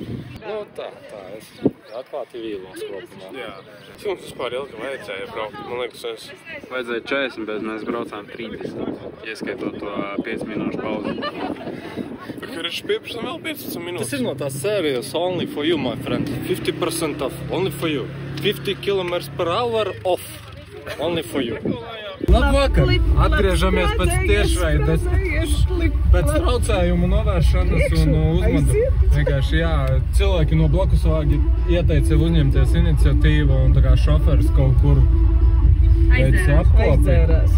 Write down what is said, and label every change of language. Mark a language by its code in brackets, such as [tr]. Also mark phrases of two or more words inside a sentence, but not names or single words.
[lv] Nu, tā, es atklāti vīlos kopumā. Jā. Cik mums vispār ilgi vajadzēja braukt? Man liekas, Vajadzēja 40, bet mēs braucām 30, ieskaitot to 5 minūšu pauzi. Karš pieprasam vēl 15 minūtes. Tas ir no tās sērijas [en] Only for you, my friend. 50% off, only for you. 50 km/h off, only for you. [lv] Labvakar! Atgriežamies pēc tiešraides, pēc traucējumu novēršanas un uzmanu. Vienkārši, jā, cilvēki no Blakusvāgi ieteica uzņemties iniciatīvu un tā kā šoferis kaut kur Aizdzērās.